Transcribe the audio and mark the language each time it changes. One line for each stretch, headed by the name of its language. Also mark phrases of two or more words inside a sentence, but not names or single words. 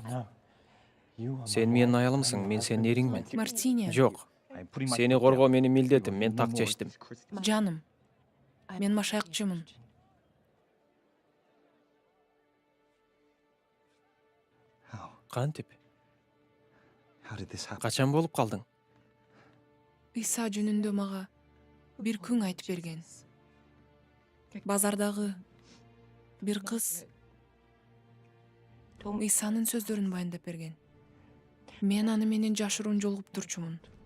Kyrgyz: Сен менин аялымсың, мен сенин эриңмин. Мартиниан. Жок. Сени коргоо менин милдетим, мен так чечтим. Жаным, мен машаякчымын. Кантип?
English: How did this happen?
Kyrgyz: Качан болуп калдың? Ыйса жөнүндө мага бир күң айтып берген. Базардагы бир кыз Ыйсанын сөздөрүн баяндап берген. Мен аны менен жашыруун жолугуп турчумун.